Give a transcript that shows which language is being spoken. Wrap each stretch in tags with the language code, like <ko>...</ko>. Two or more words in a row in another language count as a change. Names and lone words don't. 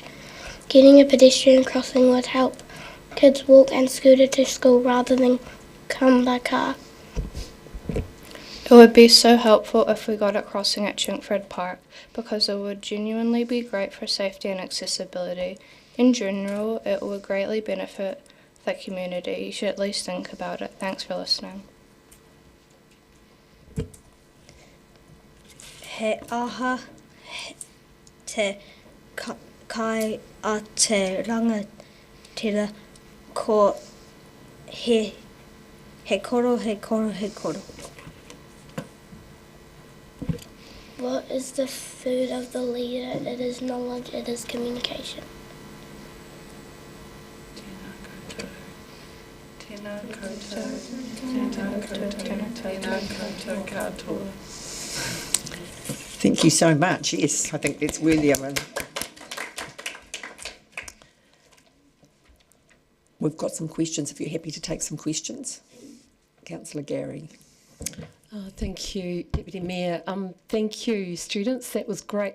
<en>Getting a pedestrian crossing would help kids walk and scooter to school rather than come by car. It would be so helpful if we got a crossing at Chinkford Park because it would genuinely be great for safety and accessibility. In general, it would greatly benefit the community. You should at least think about it. Thanks for listening.</en> <mi>He aha te kai a te rangatira ko he koro.</mi> <en>What is the food of the leader? It is knowledge, it is communication.</en> <mi>Tēnā koutou. Tēnā koutou. Tēnā koutou katoa.</mi> <en>Thank you so much. Yes, I think that's worthy of it. We've got some questions if you're happy to take some questions. Councillor Gary. Thank you, Deputy Mayor. Thank you, students. That was great.</en>